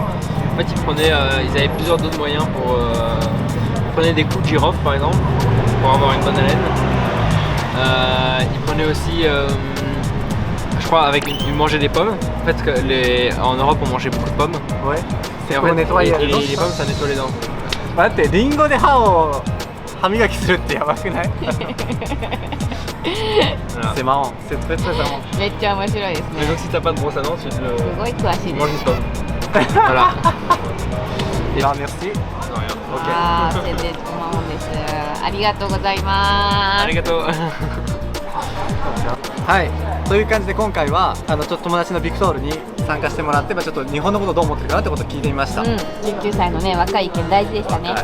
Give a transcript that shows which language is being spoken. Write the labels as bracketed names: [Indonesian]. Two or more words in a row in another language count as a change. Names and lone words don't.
[French] En fait, ils avaient plusieurs d'autres moyens pour. Ils prenaient des coups de girofle par exemple pour avoir une bonne haleine. Ils prenaient aussi. Je crois ils mangeaient des pommes. En fait, en Europe, on mangeait beaucoup de pommes. Ouais. Et en pour fait, nettoyer les dents. les pommes, ça nettoie les dents. [Japanese] 待ってリンゴで歯を歯磨きするってやばくない [French] Voilà. C'est marrant, c'est très très marrant. [Japanese] めっちゃ面白いです [French] Mais [Japanese] ね [French] donc, si t'as pas de brosse à dents, tu [Japanese] すごい詳しいで [French] manges [Japanese] す [French] une pomme. Voilà. Alors merci. Non, rien. [Japanese] あー宣伝こまもんですありがとうございます Arigato. はい、という感じで今回はちょっと友達のビクトールに参加してもらって、ちょっと日本のことどう思ってるかなってことを聞いてみました。うん、19歳のね若い意見大事でしたね、